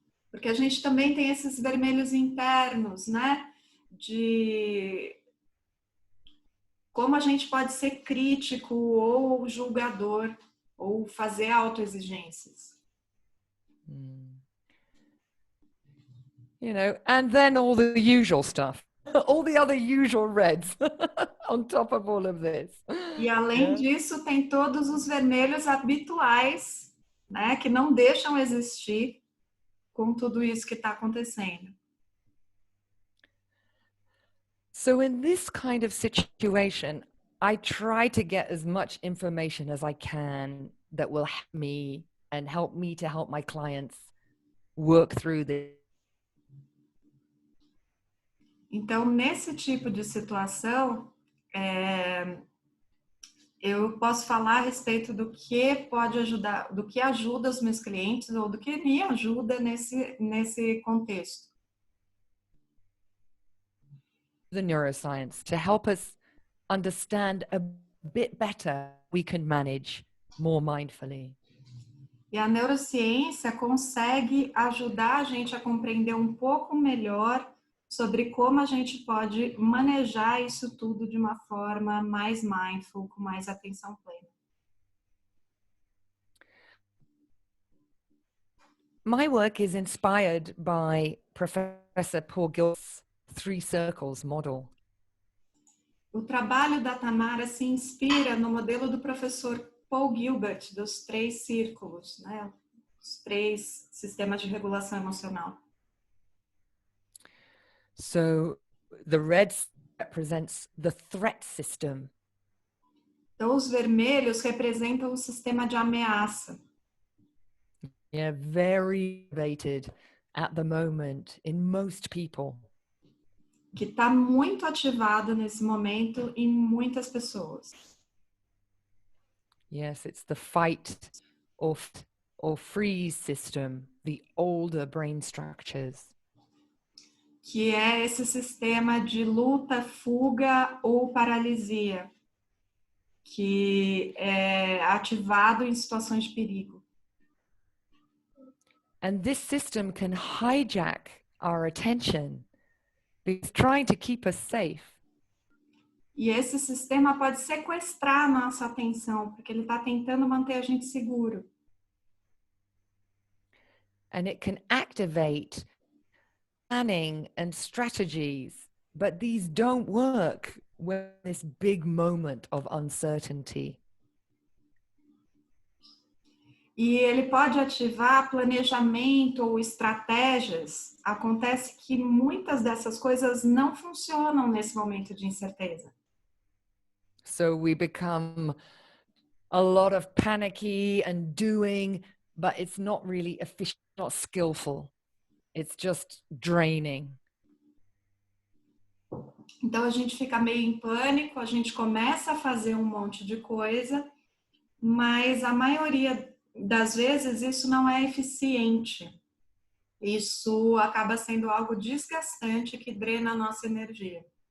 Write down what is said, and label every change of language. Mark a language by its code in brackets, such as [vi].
[pt] Porque a gente também tem esses vermelhos internos, né? De como a gente pode ser crítico ou julgador ou fazer autoexigências. [en] You know, and then all the usual stuff, all the other usual reds on top of all of this. [pt] E além disso, tem todos os vermelhos habituais, né, que não deixam existir com tudo isso que está acontecendo. [en] So in this kind of situation, I try to get as much information as I can that will help me and help me to help my clients work through this. [pt] Então, nesse tipo de situação, eu posso falar a respeito do que pode ajudar, do que ajuda os meus clientes ou do que me ajuda nesse contexto. [en] The neuroscience to help us understand a bit better we can manage more mindfully. [pt] E a neurociência consegue ajudar a gente a compreender um pouco melhor sobre como a gente pode manejar isso tudo de uma forma mais mindful, com mais atenção plena. [en] My work is inspired by Professor Paul Gilbert's Three Circles model. [pt] O trabalho da Tamara se inspira no modelo do professor Paul Gilbert, dos 3 círculos, né? Os 3 sistemas de regulação emocional. [en] So the red represents the threat system. [pt] Então, os vermelhos representam o sistema de ameaça. [en] Yeah, very elevated at the moment in most people. [pt] Que está muito ativado nesse momento em muitas pessoas. [en] Yes, it's the fight or freeze system, the older brain structures. [pt] Que é esse sistema de luta, fuga ou paralisia, que é ativado em situações de perigo. [en] And this system can hijack our attention. It's trying to keep us safe. [pt] E esse sistema pode sequestrar a nossa atenção, porque ele está tentando manter a gente seguro. [en] And it can activate planning and strategies, but these don't work when this big moment of uncertainty. [pt] E ele pode ativar planejamento ou estratégias. Acontece que muitas dessas coisas não funcionam nesse momento de incerteza. [en] So we become a lot of panicky and doing, but it's not really efficient, not skillful. It's just draining. [pt] Então a gente fica meio em pânico, a gente começa a fazer um monte de coisa, mas a maioria das vezes isso não é eficiente. Isso acaba sendo algo desgastante que drena a nossa energia.